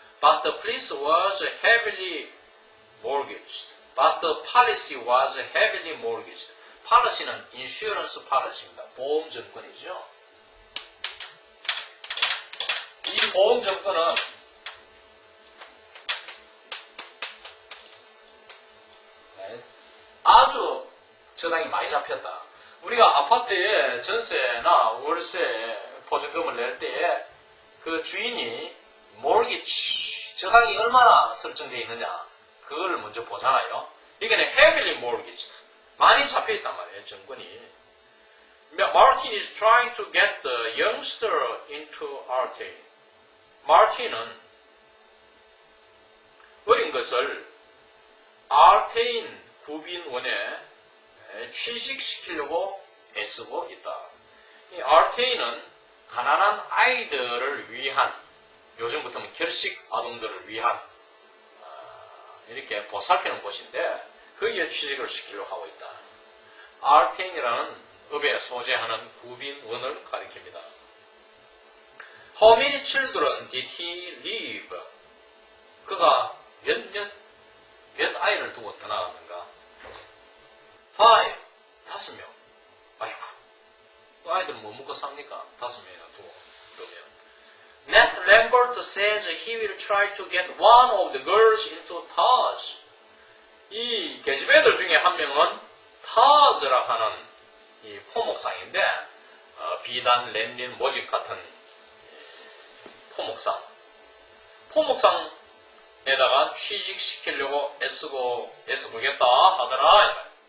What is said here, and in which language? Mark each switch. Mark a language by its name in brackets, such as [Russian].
[English] But the police was heavily mortgaged. But the policy was heavily mortgaged. policy는 insurance policy입니다. [Korean] 보험 증권이죠. 이 보험 증권은 아주 저당이 많이 잡혔다. 우리가 아파트에 전세나 월세 보증금을 낼 때에 그 주인이 mortgage 저당이 얼마나 설정되어 있느냐 그걸 먼저 보잖아요. 이게는 [English] heavily mortgaged [Korean] 많이 잡혀있단 말이에요. 증권이. [English] Martin is trying to get the youngster into Artane. [Korean] Martin은 어린 것을 Artane 구빈원에 취직시키려고 애쓰고 있다. 이 Artane은 가난한 아이들을 위한 요즘부터는 결식 아동들을 위한 이렇게 보살피는 곳인데 거기에 취직을 시키려고 하고 있다. Artane이라는 업에 소재하는 구빈원을 가리킵니다. [English] How many children did he leave? [Korean] 그가 몇 아이를 두고 떠나갔는가? 5 명. 아이고, 그 아이들은 뭐 먹고 삽니까? 5명이나 두고 그러면. [English] Nat Lambert says he will try to get one of the girls into Taj. [Korean] 이 계집애들 중에 한 명은 타즈라 하는 이 포목상인데 비단, 렌린, 모직 같은 포목상에다가 취직시키려고 애써보겠다 하더라.